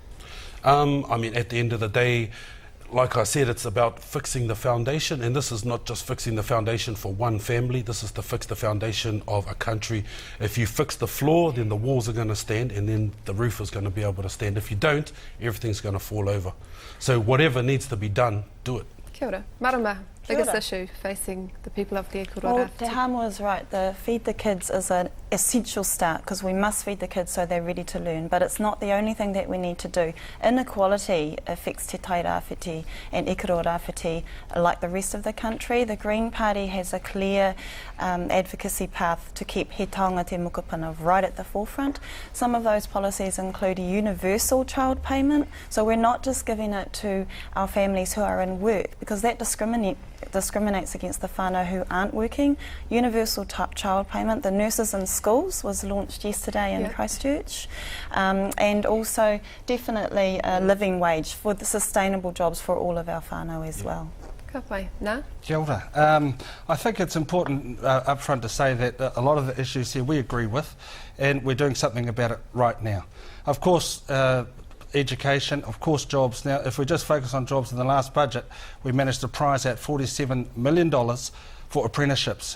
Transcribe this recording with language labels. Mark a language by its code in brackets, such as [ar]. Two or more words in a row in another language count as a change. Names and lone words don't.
[en] I mean, at the end of the day, like I said, it's about fixing the foundation, and this is not just fixing the foundation for one family, this is to fix the foundation of a country. If you fix the floor, then the walls are going to stand, and then the roof is going to be able to stand. If you don't, everything's going to fall over. So whatever needs to be done, do it. [mi] Kia ora. Marama, [en] biggest issue facing the people of the Ikaroa Rawhiti? Well, Te Hamua is right. The Feed the Kids is an essential start, because we must feed the kids so they're ready to learn, but it's not the only thing that we need to do. Inequality affects Te Tai Rawhiti and Ikaroa Rawhiti like the rest of the country. The Green Party has a clear advocacy path to keep [mi] he taonga te mukapuna [en] right at the forefront. Some of those policies include a universal child payment, so we're not just giving it to our families who are in work, because that discriminates against the whānau who aren't working. Universal child payment, the nurses in schools was launched yesterday in Christchurch, and also definitely a living wage for the sustainable jobs for all of our whānau as well. [mi] Ka pai. Nā? Kia ora. [en] I think it's important up front to say that a lot of the issues here we agree with, and we're doing something about it right now. Of course, education, of course jobs. Now, if we just focus on jobs in the last budget, we managed to prize out $47 million for apprenticeships.